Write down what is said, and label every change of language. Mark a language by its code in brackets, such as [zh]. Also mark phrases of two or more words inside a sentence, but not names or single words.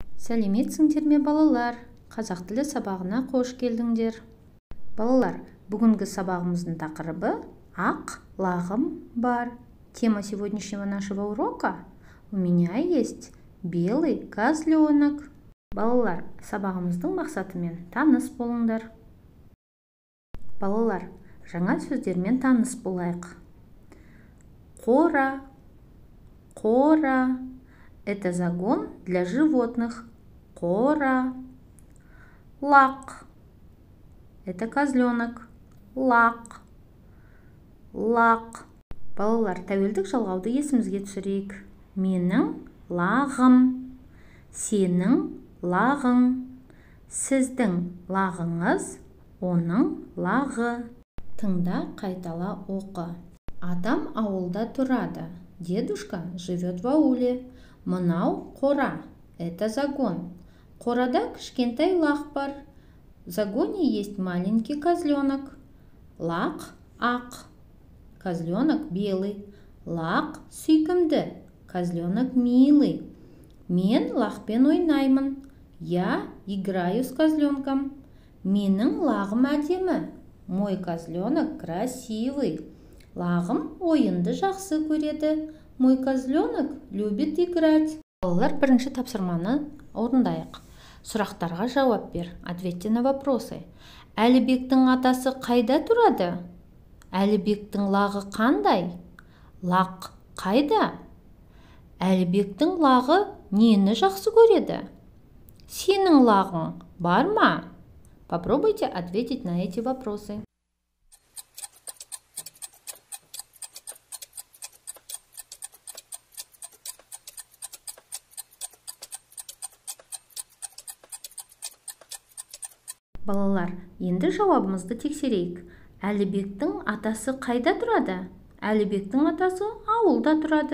[kk] Сәлеметсіңдер ме балалар? Қазақ тілі сабағына қош келдіңдер. Балалар, бүгінгі сабағымыздың тақырыбы «Ақ лағым бар». [ru] Тема сегодняшнего нашего урока «У меня есть белый козленок». [kk] Балалар, сабағымыздың мақсатымен таныс болыңдар. Балалар, жаңа сөздермен таныс болайық. Қора. Қора. [ru] Это загон для животных. [kk] Қора. [ru] Лақ. Это козленок. [kk] Лақ. Лақ. Балалар, тәуелдік жалғауды есімізге түсірейік. Менің лағым. Сенің лағың. Сіздің лағыңыз, оның лағы. Тыңда, қайтала оқы. Адам ауылда тұрады. [ru] Дедушка живет в ауле. [kk] Мынау қора. [ru] Это загон. [kk] Қорада кішкентай лақ бар. [ru] В загоне есть маленький козленок. [kk] Лақ ақ. [ru] Козленок белый. [kk] Лақ сүйкімді. [ru] Козленок милый. [kk] Мен лақпен ойнаймын. [ru] Я играю с козленком. [kk] Менің лағым әдемі. [ru] Мой козленок красивый. [kk] Лағым ойынды жақсы көреді. [ru] Мой козленок любит играть. [kk] Балалар, бірінші тапсырманы орындайық. Сұрақтарға жауап бер. [ru] Ответьте на вопросы. [kk] Әлібектің атасы қайда тұрады? Әлібектің лағы қандай? Лақ қайда? Әлібектің лағы нені жақсы көреді? Сенің лағың бар ма? [ru] Попробуйте ответить на эти вопросы. [kk] Балалар, енді жауабымызды тексерейік. Әлібектің атасы қайда тұрады? Әлібектің атасы ауылда тұрады.